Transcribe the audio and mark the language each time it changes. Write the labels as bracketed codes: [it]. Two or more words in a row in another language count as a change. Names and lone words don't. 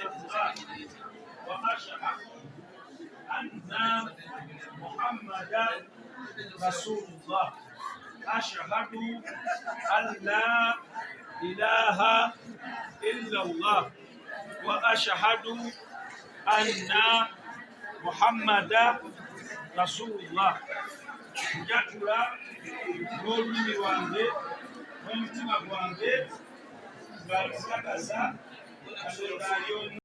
[ar] الله وأشهد أن محمدا رسول الله أشهد أن لا إله إلا الله وأشهد أن محمدا رسول الله [lg] njatula n'olulimi lwange n'omutima gwange nga nsagaza katonda ali